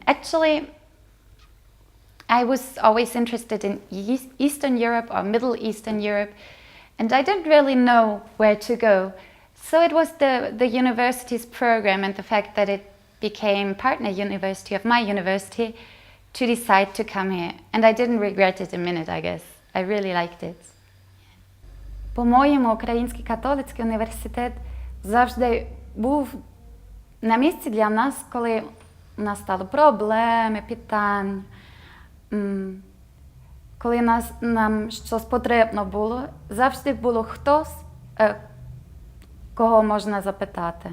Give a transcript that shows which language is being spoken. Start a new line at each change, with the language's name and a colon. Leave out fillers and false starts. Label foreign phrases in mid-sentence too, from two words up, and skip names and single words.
English: Actually, I was always interested in Eastern Europe or Middle Eastern Europe, and I didn't really know where to go. So it was the university's program and the fact that it became partner university of my university to decide to come here. And I didn't regret it a minute, I guess. I really liked it.
Ukrainian: По-моєму, Український католицький університет завжди був на місці для нас, коли у нас стали проблеми, питання, коли нам щось потрібно було, завжди було хтось, кого можна запитати.